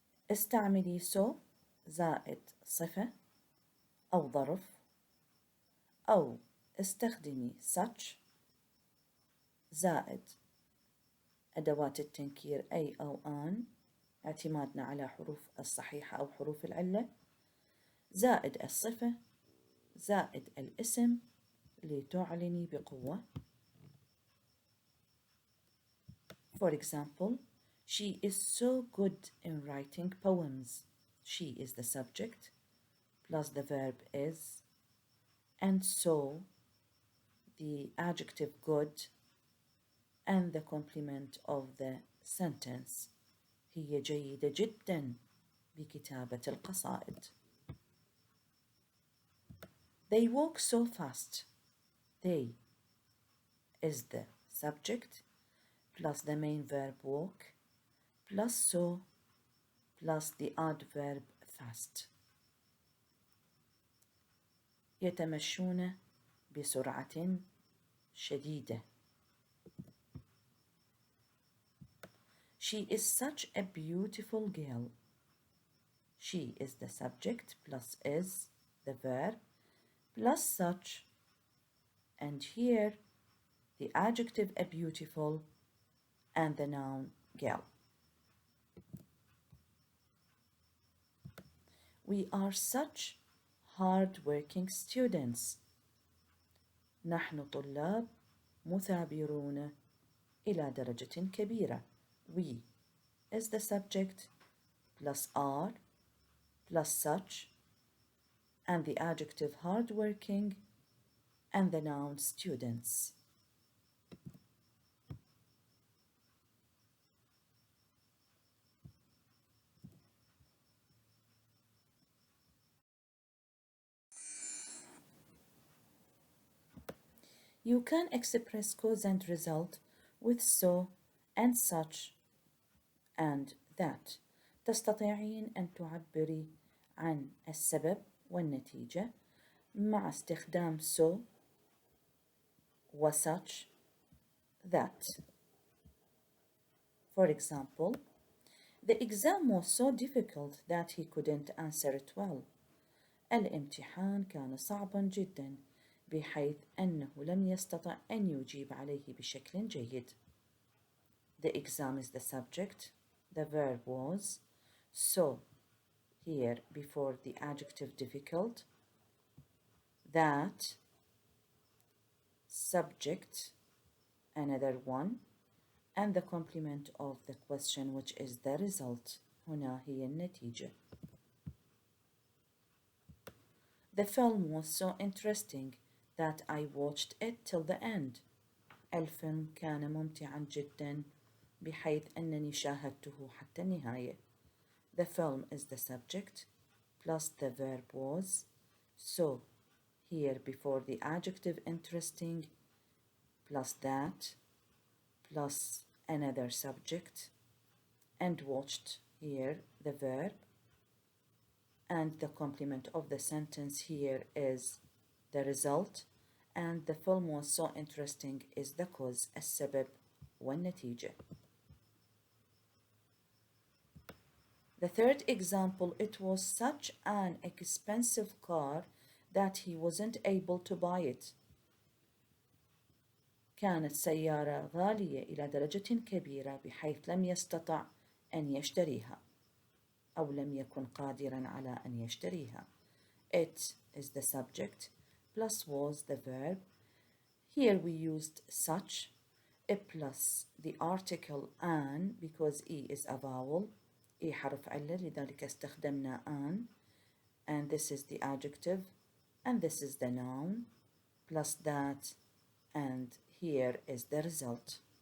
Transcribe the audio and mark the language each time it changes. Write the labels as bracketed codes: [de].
[ar] استعملي so زائد صفة أو ظرف أو استخدمي such زائد أدوات التنكير أي أو آن اعتمادنا على حروف الصحيحة أو حروف العلة زائد الصفة زائد الاسم لتعلني بقوة. [en] For example, she is so good in writing poems. She is the subject plus the verb is and so the adjective good and the complement of the sentence. [ar] هي جيدة جدا بكتابة القصائد. [en] They walk so fast. They is the subject plus the main verb walk plus so plus the adverb fast. [ar] يتمشون بسرعة شديدة. [en] She is such a beautiful girl. She is the subject plus is the verb plus such and here the adjective a beautiful and the noun girl. We are such hard-working students. [ar] نحن طلاب مثابرون إلى درجة كبيرة. [en] We is the subject plus are plus such and the adjective hardworking and the noun students. You can express cause and result with so and such and that. [ar] تستطيعين أن تعبري عن السبب والنتيجة مع استخدام so و such that. [en] For example, the exam was so difficult that he couldn't answer it well. [ar] الامتحان كان صعبا جدا بحيث أنه لم يستطع أن يجيب عليه بشكل جيد. [en] The exam is the subject. The verb was. So here before the adjective difficult. That subject, another one, and the complement of the question which is the result. [ar] هنا هي النتيجة. [en] The film was so interesting that I watched it till the end. [ar] الفيلم كان ممتعا جدا بحيث أنني شاهدته حتى النهاية. [en] The film is the subject plus the verb was. So here before the adjective interesting plus that plus another subject and watched here the verb and the complement of the sentence here is the result and the film was so interesting is the cause [ar] السبب والنتيجة. [en] The third example, it was such an expensive car that he wasn't able to buy it. [ar] كانت سيارة غالية إلى درجة كبيرة بحيث لم يستطع أن يشتريها أو لم يكن قادرا على أن يشتريها. [en] It is the subject plus was the verb. Here we used such plus the article an because e is a vowel. e [ar] حرف علة لذلك استخدمنا [en] an and this is the adjective and this is the noun plus that and here is the result.